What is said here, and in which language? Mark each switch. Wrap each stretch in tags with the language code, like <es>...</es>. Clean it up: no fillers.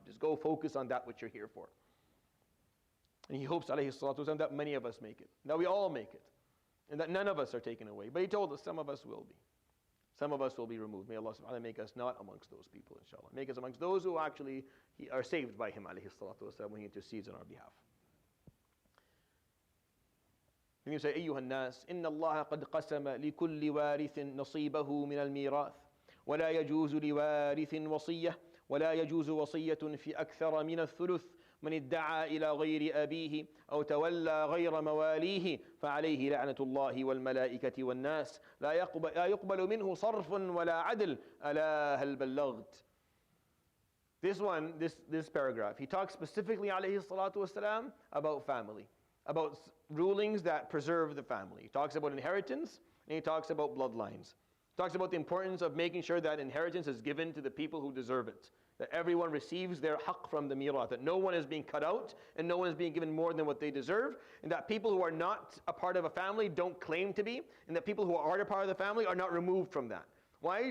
<en>Just go focus on that which you're here for. And he hopes,</en> <ar>alayhi salatu wasalam,</ar> <en>that many of us make it. That we all make it. And that none of us are taken away. But he told us some of us will be. Some of us will be removed. May Allah</en> <ar>subhanahu wa ta'ala</ar> <en>make us not amongst those people, inshallah. Make us amongst those who actually are saved by him,</en> <ar>alayhi salatu wasalam,</ar> <en>when he intercedes on our behalf. And you say,</en> <ar>أيها الناس إن الله قد قسم لكل وارث نصيبه من الميراث ولا يجوز لوارث وصية ولا يجوز وصية في أكثر من الثلث من ادعى إلى غير أبيه أو تولى غير مواليه فعليه لعنة الله والملائكة والناس لا يقبل منه صرف ولا عدل ألا هل بلغت.</ar> <en>This paragraph, he talks specifically</en> <ar>alayhi salatu wasalam</ar> <en>about family, about rulings that preserve the family. He talks about inheritance and he talks about bloodlines. He talks about the importance of making sure that inheritance is given to the people who deserve it, that everyone receives their haqq from the mirath, that no one is being cut out and no one is being given more than what they deserve, and that people who are not a part of a family don't claim to be, and that people who are a part of the family are not removed from that. Why?</en>